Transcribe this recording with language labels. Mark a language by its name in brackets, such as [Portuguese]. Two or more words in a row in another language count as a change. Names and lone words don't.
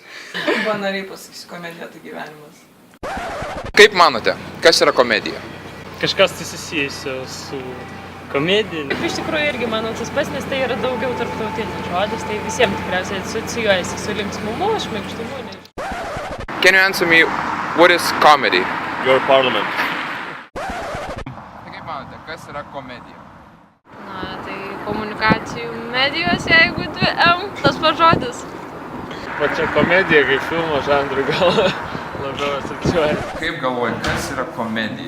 [Lithuanian] Banaliai pasakysiu, komedija tai gyvenimas. Kaip manote, kas yra komedija? Kažkas tai susijusio su komedija. Iš tikrųjų irgi manau tas pats, nes tai yra daugiau tarptautinis žodis, tai visiems tikriausiai asocijuojasi su linksmumu, šmaikštumu. [English] Can you answer me, what is comedy? Your parliament. [Lithuanian] Kaip manote, kas yra komedija? Na, tai komunikacijų medijos, jeigu 2M, tas pats žodis. Pačia komedija, kaip filmo žanrų gal labiau asocijuoja. Kaip galvoji, kas yra komedija?